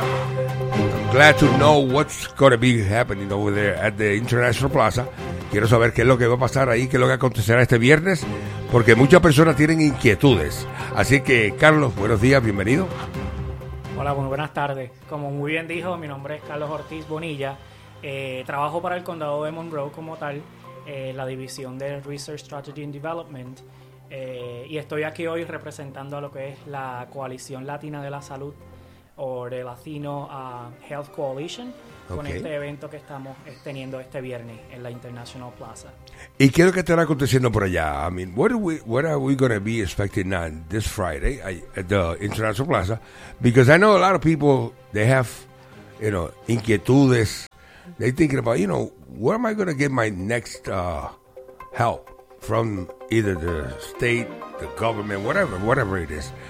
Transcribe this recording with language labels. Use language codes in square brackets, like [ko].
[en] I'm glad to know what's going to be happening over there at the International Plaza. [es] Quiero saber qué es lo que va a pasar ahí, qué es lo que acontecerá este viernes, porque muchas personas tienen inquietudes. Así que, Carlos, buenos días, bienvenido. Hola, bueno, buenas tardes. Como muy bien dijo, mi nombre es Carlos Ortiz Bonilla. Trabajo para el condado de Monroe como tal, la división de Research Strategy and Development. Y estoy aquí hoy representando a lo que es la Coalición Latina de la Salud, o de Latino Health Coalition. Con okay. Este evento que estamos teniendo este viernes en la International Plaza. ¿Y qué es lo que estará aconteciendo por allá? [en] I mean, what are we going to be expecting on this Friday at the International Plaza? Because I know a lot of people, they have, you know, inquietudes. They thinking about, you know, where am I going to get my next help from either the state, the government, whatever it is.